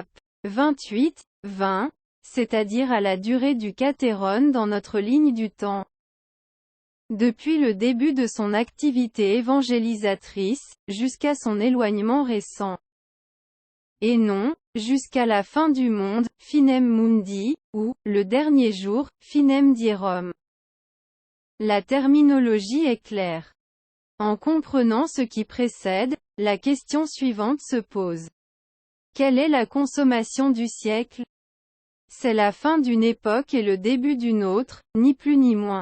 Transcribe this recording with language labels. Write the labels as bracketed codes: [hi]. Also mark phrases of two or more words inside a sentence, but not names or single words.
[fr] 28, 20, c'est-à-dire à la durée du Catéron dans notre ligne du temps. Depuis le début de son activité évangélisatrice, jusqu'à son éloignement récent. Et non, jusqu'à la fin du monde, [la] finem mundi, [fr] ou, le dernier jour, [la] finem dierum. [fr] La terminologie est claire. En comprenant ce qui précède, la question suivante se pose. Quelle est la consommation du siècle? C'est la fin d'une époque et le début d'une autre, ni plus ni moins.